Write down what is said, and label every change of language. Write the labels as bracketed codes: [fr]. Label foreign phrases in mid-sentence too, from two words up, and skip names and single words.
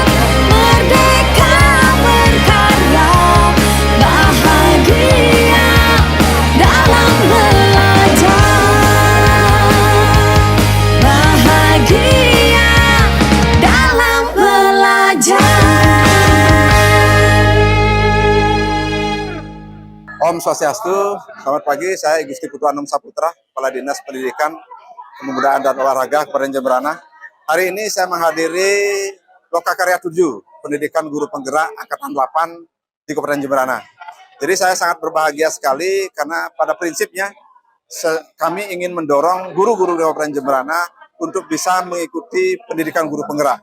[id] Merdeka berkarya, bahagia dalam belajar. Bahagia dalam belajar. [sa] ॐ स्वस्त्यस्तु, [id] selamat pagi. Saya Gusti Putu Anom Saputra, Kepala Dinas Pendidikan, Kepemudaan dan Olahraga Kabupaten Jemberana. Hari ini saya menghadiri Lokakarya 7, Pendidikan Guru Penggerak Angkatan 8 di Kabupaten Jemberana. Jadi saya sangat berbahagia sekali karena pada prinsipnya kami ingin mendorong guru-guru di Kabupaten Jemberana untuk bisa mengikuti pendidikan guru penggerak.